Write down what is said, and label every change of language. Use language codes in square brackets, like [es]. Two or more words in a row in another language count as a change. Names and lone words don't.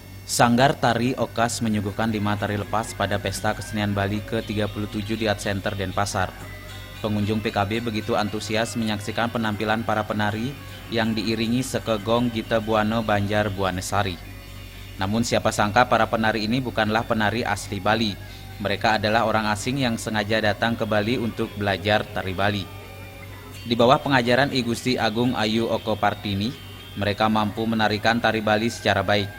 [id] Sanggar Tari Okas menyuguhkan 5 tari lepas pada Pesta Kesenian Bali ke-37 di Art Center Denpasar. Pengunjung PKB begitu antusias menyaksikan penampilan para penari yang diiringi sekegong Gita Buana Banjar Buanesari. Namun siapa sangka para penari ini bukanlah penari asli Bali. Mereka adalah orang asing yang sengaja datang ke Bali untuk belajar tari Bali. Di bawah pengajaran I Gusti Agung Ayu Oko Partini, mereka mampu menarikan tari Bali secara baik.